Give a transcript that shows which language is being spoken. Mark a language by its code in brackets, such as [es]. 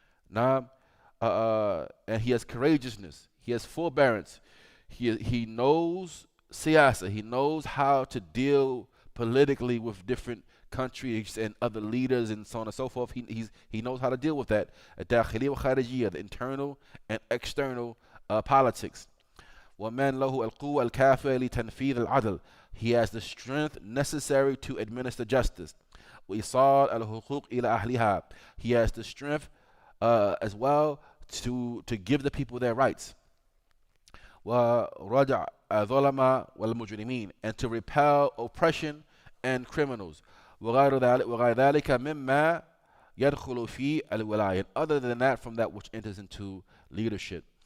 [en] Now, and he has courageousness. He has forbearance. He knows siyasa. He knows how to deal politically with different countries and other leaders and so on and so forth. He knows how to deal with that. [ar] الداخلية والخارجية, [en] the internal and external politics. [ar] ومن له القوة الكافية لتنفيذ العدل. [en] He has the strength necessary to administer justice. [ar] وإيصال الحقوق إلى أهلها. [en] He has the strength as well to give the people their rights. [ar] وردع الظلمة والمجرمين, [en] and to repel oppression and criminals. [ar] وغير ذلك مما يدخل في الولاية, [en] other than that, from that which enters into leadership.